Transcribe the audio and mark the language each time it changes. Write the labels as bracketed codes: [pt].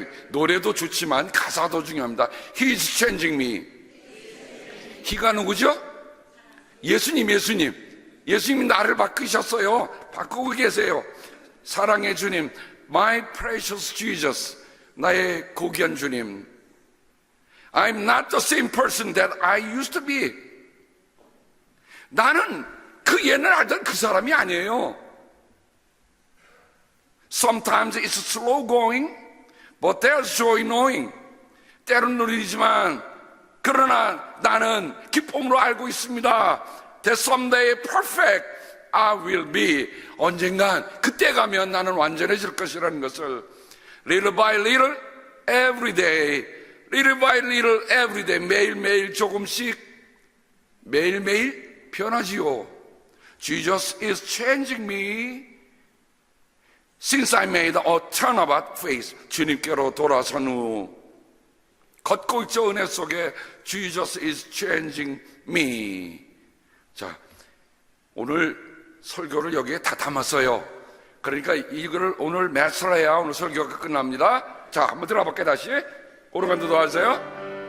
[ko] 노래도 좋지만 가사도 중요합니다. [en] He's changing me. [ko] He가 누구죠? 예수님이 나를 바꾸셨어요. 바꾸고 계세요. 사랑의 주님, [en] My precious Jesus, [ko] 나의 고귀한 주님. [en] I'm not the same person that I used to be. [ko] 나는 그 옛날 알던 그 사람이 아니에요. [en] Sometimes it's slow going, but there's joy knowing. [ko] 때론 느리지만 그러나 나는 기쁨으로 알고 있습니다. [en] That someday perfect I will be. [ko] 언젠간 그때 가면 나는 완전해질 것이라는 것을 [en] little by little every day, little by little every day, [ko] 매일매일 조금씩 매일매일 변하지요. [en] Jesus is changing me. Since I made a turnabout face, [ko] 주님께로 돌아선 후 걷고 있죠. 은혜 속에 [en] Jesus is changing me. [ko] 자, 오늘 설교를 여기에 다 담았어요. 그러니까 이거를 오늘 매스를 해야 오늘 설교가 끝납니다. 자, 한번 들어볼게요. 다시 오르간도 도와주세요.